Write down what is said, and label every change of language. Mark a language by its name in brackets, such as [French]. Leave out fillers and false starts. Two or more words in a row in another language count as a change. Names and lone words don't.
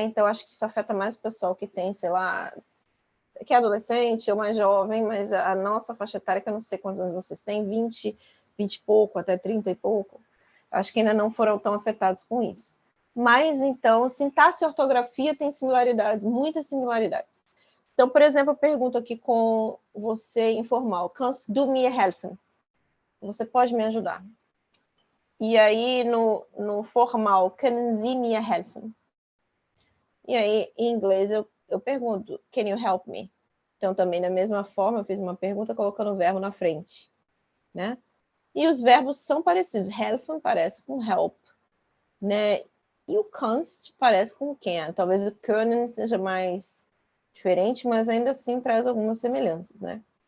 [Portuguese] Então, acho que isso afeta mais o pessoal que tem, sei lá, que é adolescente ou mais jovem, mas a nossa faixa etária, que eu não sei quantos anos vocês têm, 20 e pouco, até 30 e pouco, acho que ainda não foram tão afetados com isso. Mas, então, sintaxe e ortografia têm similaridades, muitas similaridades. Então, por exemplo, eu pergunto aqui com você informal, [German] kannst du mir helfen? [Portuguese] Você pode me ajudar? E aí, no formal, [German] können Sie mir helfen? [Portuguese] E aí, em inglês, eu pergunto, [English] can you help me? [Portuguese] Então, também, da mesma forma, eu fiz uma pergunta colocando o verbo na frente, né? E os verbos são parecidos. Helfen parece com help, né? E o kannst parece com can. Talvez o können seja mais diferente, mas ainda assim traz algumas semelhanças, né?